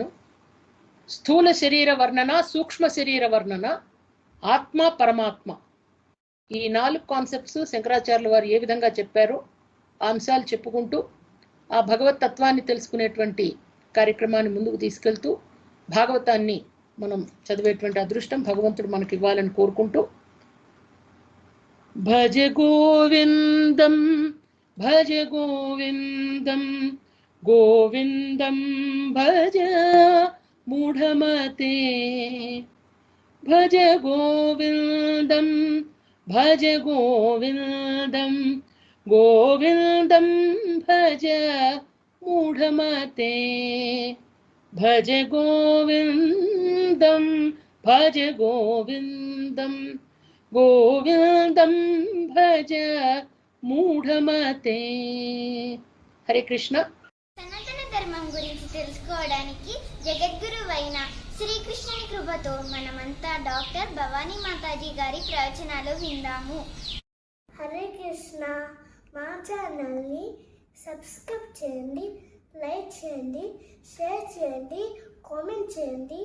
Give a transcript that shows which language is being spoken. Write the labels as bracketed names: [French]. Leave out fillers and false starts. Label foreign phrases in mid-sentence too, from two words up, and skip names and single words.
[Telugu] స్థూల శరీర వర్ణన, సూక్ష్మ శరీర వర్ణన, ఆత్మ, పరమాత్మ, ఈ 4 కాన్సెప్ట్స్ శంకరాచార్యుల వారు ఏ విధంగా చెప్పారో ఆ అంశాలు చెప్పుకుంటూ ఆ భగవత్ తత్వాన్ని తెలుసుకునేటువంటి కార్యక్రమాన్ని ముందుకు తీసుకెళ్తూ భాగవతాన్ని మనం చదివేటువంటి అదృష్టం భగవంతుడు మనకి ఇవ్వాలని కోరుకుంటూ, [Sanskrit] భజ గోవిందం భజ గోవిందం గోవిందం భజ మూఢమతే, భజ గోవిందం భజ గోవిందం గోవిందం భజ మూఢమతే, భజ గోవిందం భజ గోవిందం గోవిందం భజ మూఢమతే. హరే కృష్ణ. [Telugu] సనాతన ధర్మం గురించి తెలుసుకోవడానికి జగద్గురువైన శ్రీకృష్ణుని కృపతో మనమంతా డాక్టర్ భవానీ మాతాజీ గారి ప్రవచనాలు విందాము. [Sanskrit] హరే కృష్ణ. [Telugu] మా ఛానల్ని సబ్స్క్రైబ్ చేయండి, లైక్ చేయండి, షేర్ చేయండి, కామెంట్ చేయండి.